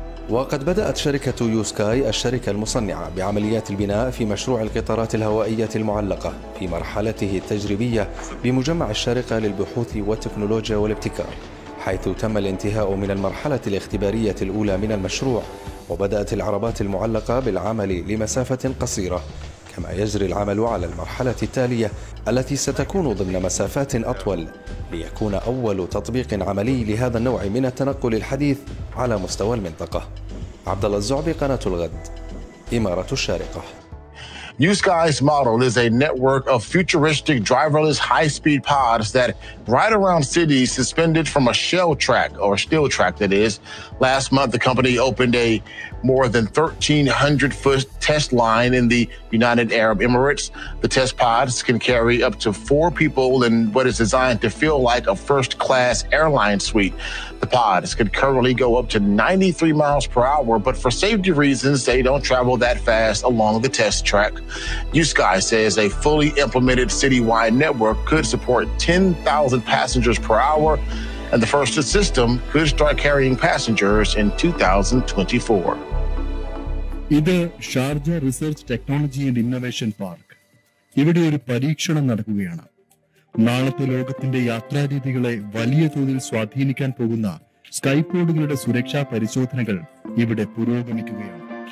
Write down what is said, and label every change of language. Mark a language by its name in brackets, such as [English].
[Arabic] وقد بدأت شركة يوسكاي الشركة المصنعة بعمليات البناء في مشروع القطارات الهوائية المعلقة في مرحلته التجريبية بمجمع الشارقة للبحوث والتكنولوجيا والابتكار، حيث تم الانتهاء من المرحلة الاختبارية الأولى من المشروع، وبدأت العربات المعلقة بالعمل لمسافة قصيرة، كما يجري العمل على المرحلة التالية التي ستكون ضمن مسافات أطول، ليكون أول تطبيق عملي لهذا النوع من التنقل الحديث على مستوى المنطقة. عبد الله الزعبي، قناة الغد، إمارة الشارقة. [English] Unitsky's model is a network of futuristic driverless high-speed pods that ride around cities suspended from a shell track, or a steel track that is. Last month, the company opened a more than 1,300-foot test line in the United Arab Emirates. The test pods can carry up to 4 people in what is designed to feel like a first-class airline suite. The pods could currently go up to 93 miles per hour, but for safety reasons, they don't travel that fast along the test track. Unitsky says a fully implemented citywide network could support 10,000 passengers per hour, and the first system could start carrying passengers in 2024. [Malayalam] ഇത് Sharjah research technology and innovation park. ഇവിടെ ഒരു പരീക്ഷണം നടക്കുകയാണ്. നാളത്തെ ലോകത്തിന്റെ യാത്രാരീതികളെ വലിയ തോതിൽ സ്വാധീനിക്കാൻ പോകുന്ന സ്കൈപോഡുകളുടെ സുരക്ഷാ പരിശോധനകൾ ഇവിടെ പുരോഗമിക്കുകയാണ്.